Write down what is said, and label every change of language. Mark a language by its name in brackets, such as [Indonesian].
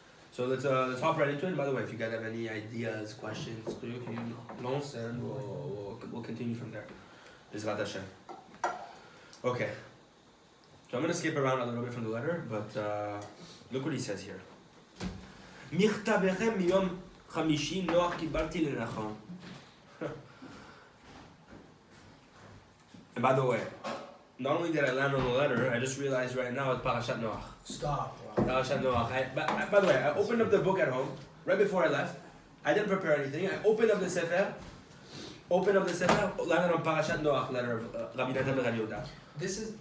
[English] So let's hop right into it. And by the way, if you guys have any ideas, questions, you can launch and we'll continue from there. B'ezrat Hashem. Okay. So I'm going to skip around a little bit from the letter, but look what he says here. [Hebrew] מכתבכם מיום חמישי נוח קיבלתי לנכון. [English] And by the way, not only did I land on the letter, I just realized right now it's Parashat Noach. Stop. Parashat Noach. By the way, I opened up the book at home right before I left. I didn't prepare anything. I opened up the sefer, landed on Parashat Noach, letter of Rebbe Nathan B'reb Yehuda.